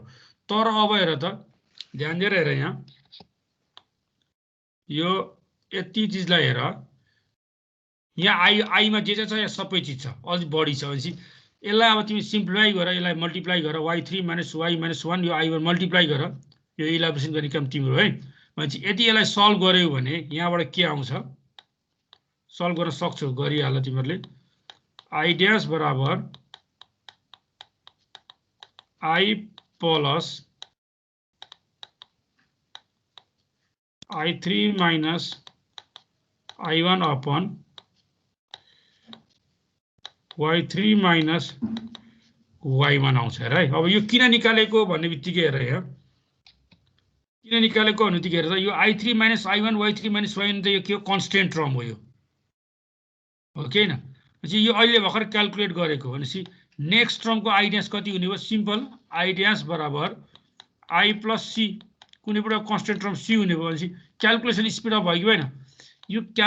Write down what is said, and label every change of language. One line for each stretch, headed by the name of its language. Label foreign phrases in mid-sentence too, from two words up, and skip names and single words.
Nepali: तर अब हेर त ध्यान दिएर हेर, यहाँ यो यति चिजलाई हेर, यहाँ i मा जे छ यहाँ सबै चिज छ, अझ बढी छ भनेपछि यसलाई अब तिमी सिम्प्लिफाई गर, यसलाई मल्टिप्लाई गर y3 माइनस y - 1 यो i1 मल्टिप्लाई गर, यो इलाबोरेसन गर्ने काम तिम्रो है। भनेपछि यदि यसलाई सल्भ गर्यौ भने यहाँबाट के आउँछ सल्भ गर्न सक्छौ, गरिहाल तिमीहरूले i ड्यास बराबर
English: i plus i3 minus i1 upon y3 minus y1
Nepali: आउँछ हेर है। अब यो किन निकालेको भन्ने बित्तिकै हेर, यहाँ किन निकालेको भन्ने बित्तिकै हेर, यो i3 माइनस i1 y3 माइनस y1 त यो के हो
English: constant term
Nepali: हो, यो हो कि हैन। यो अहिले भर्खर क्याल्कुलेट गरेको भनेपछि नेक्स्ट टर्मको i ड्यास कति हुने भयो, सिम्पल i ड्यास बराबर
English: i plus c,
Nepali: कुनै एउटा
English: constant term c
Nepali: हुने भयो भनेपछि
English: calculation speed up
Nepali: भयो कि भएन।